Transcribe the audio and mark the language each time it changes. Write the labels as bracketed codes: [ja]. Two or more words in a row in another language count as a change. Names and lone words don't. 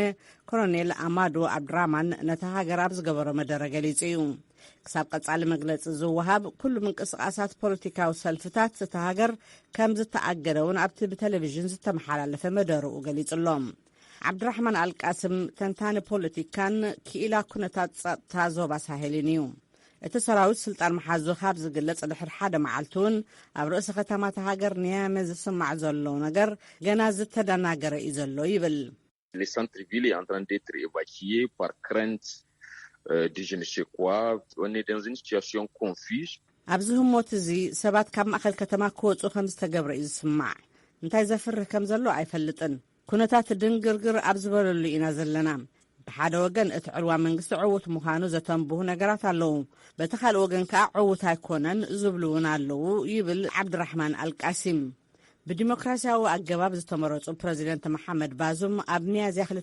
[ti] ኮሎኔል አማዶ አብድራማን ነቲ ሃገር ኣብ ዝገበሮ መደረ ገሊጹ እዩ። ክሳብ ቀጻሊ መግለፂ ዝወሃብ ኩሉ ምንቅስቓሳት ፖለቲካዊ ሰልፍታት እቲ ሃገር ከም ዝተኣገደውን ኣብቲ ብቴሌቭዥን ዝተመሓላለፈ መደርኡ ገሊጹሎም። ዓብድራሕማን አልቃስም ተንታኒ ፖለቲካን ክኢላ ኩነታት ጸጥታ ዞባ ሳሄልን እዩ። እቲ ሰራዊት ስልጣን መሓዙ ካብ ዝግለጽ ድሕሪ ሓደ መዓልቲ እውን ኣብ ርእሲ ከተማት ሃገር ኒያሜ ዝስማዕ ዘሎ ነገር ገና ዝተደናገረ እዩ ዘሎ ይብል። [fr] Les centres-villes est en train d'être évacué par crainte de je ne sais quoi. On est dans une situation confuse. [ti] ኣብዚ ህሞት እዚ ሰባት ካብ ማእኸል ከተማ ክወፁ ከም ዝተገብረ እዩ ዝስማዕ። እንታይ ዘፍርህ ከም ዘሎ ኣይፈልጥን። ኩነታት ድንግርግር ኣብ ዝበለሉ ኢና ዘለና። ብሓደ ወገን እቲ ዕልዋ መንግስቲ ዕውት ምዃኑ ዘተንብሁ ነገራት ኣለዉ፣ በቲ ካልእ ወገን ከዓ ዕውት ኣይኮነን ዝብሉ እውን ኣለዉ ይብል ዓብድራሕማን አልቃሲም። ብዲሞክራሲያዊ ኣገባብ ዝተመረጹ ፕረዚደንት መሐመድ ባዙም ኣብ ሚያዝያ